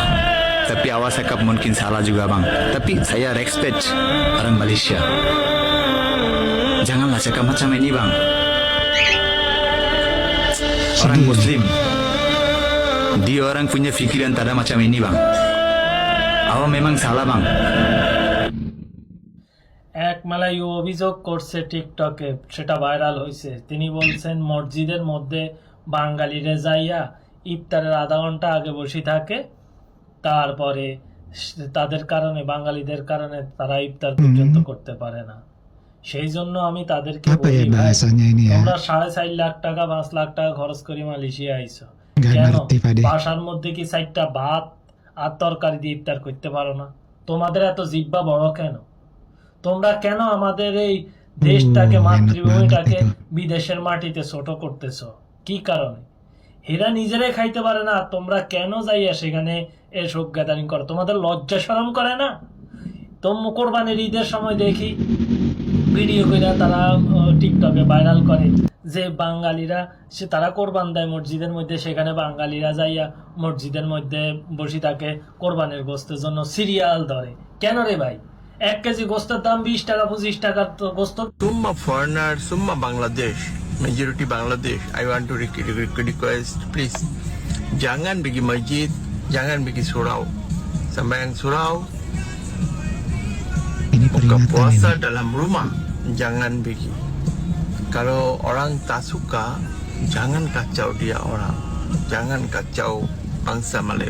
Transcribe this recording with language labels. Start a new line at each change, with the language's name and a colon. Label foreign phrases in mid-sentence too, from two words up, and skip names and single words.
Malay: Tapi awak cakap mungkin salah juga bang. Tapi saya respect orang Malaysia. Janganlah cakap macam ini bang. Orang Muslim, dia orang punya fikiran tak ada macam ini bang. Awak memang salah bang.
Bangla: এক মালাই অভিযোগ করছে টিকটকে, সেটা ভাইরাল হয়েছে। তিনি বলছেন মসজিদের মধ্যে বাঙালিরা যাইয়া ইফতারের আধা ঘন্টা আগে বসে থাকে, তারপরে তাদের কারণে, বাঙালিদের কারণে তারা ইফতার পর্যন্ত করতে পারে না। সেই জন্য আমি তাদেরকে
Indonesian: Apa ya
Bangla: বলি, ভাই
Indonesian: bahasanya ini ya?
Bangla: তোমরা 4.5 লাখ টাকা 5 লাখ টাকা খরচ করে মালয়েশিয়া আইছো,
Indonesian: Nggak
Bangla: কেন
Indonesian: ngerti Pade.
Bangla: বাসার মধ্যে কি 4টা ভাত আর তরকারি দিয়ে ইফতার করতে পারো না? তোমাদের এত জিহ্বা বড় কেন? তোমরা কেন আমাদের এই দেশটাকে,
Indonesian: enak
Bangla: মাতৃভূমিটাকে
Indonesian: banget itu.
Bangla: বিদেশের মাটিতে ছোট করতেছো? কি কারণে? এরা নিজেরাই খাইতে পারে না, তোমরা কেন যাইয়া সেখানে এসব গ্যাদারিং করো? তোমাদের লজ্জা শরম করে না? কোরবানির ঈদের সময় দেখি ভিডিও করে তারা টিকটকে ভাইরাল করে যে বাঙালিরা তারা কোরবান দেয় মসজিদের মধ্যে, সেখানে বাঙালিরা যাইয়া মসজিদের মধ্যে বসে থাকে কোরবানির গোস্তের জন্য সিরিয়াল ধরে। কেন রে ভাই? 1 কেজি গোস্তের দাম 20 টাকা 25 টাকার তো গোস্ত।
Malay: Summa foreigner, summa Bangladesh, majority Bangladesh.
English: I want to request, please,
Malay: jangan pergi masjid, jangan pergi surau. Sembahyang surau, Ini buka peringatan puasa ini. dalam rumah, jangan pergi. Kalau orang tak suka, jangan kacau dia orang, jangan kacau bangsa Melayu.